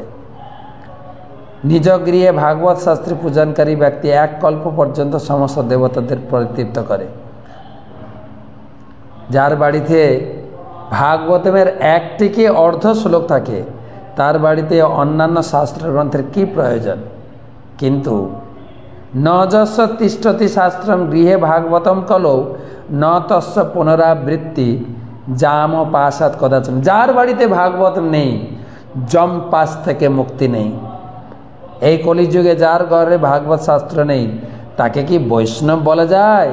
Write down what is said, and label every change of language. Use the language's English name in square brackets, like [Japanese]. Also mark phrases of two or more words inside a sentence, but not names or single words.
[Bangla] নিজ গৃহে ভাগবত শাস্ত্রী পূজনকারী ব্যক্তি 1 কল্প পর্যন্ত সমস্ত দেবতাদের পরিতৃপ্ত করে। যার বাড়িতে ভাগবতমের 1 থেকে অর্ধ শ্লোক থাকে তার বাড়িতে অন্যান্য শাস্ত্র গ্রন্থের কি প্রয়োজন? [Sanskrit] কিন্তু ন যস্য তিষ্ঠতি শাস্ত্রম গৃহে ভাগবতম কলৌ ন তস্য পুনরাবৃত্তি জাম পাশাত কদাচন। [Bangla] যার বাড়িতে ভাগবত নেই জম পাশ থেকে মুক্তি নেই। এই কলিযুগে যার ঘরে ভাগবত শাস্ত্র নেই তাকে কি বৈষ্ণব বলা যায়?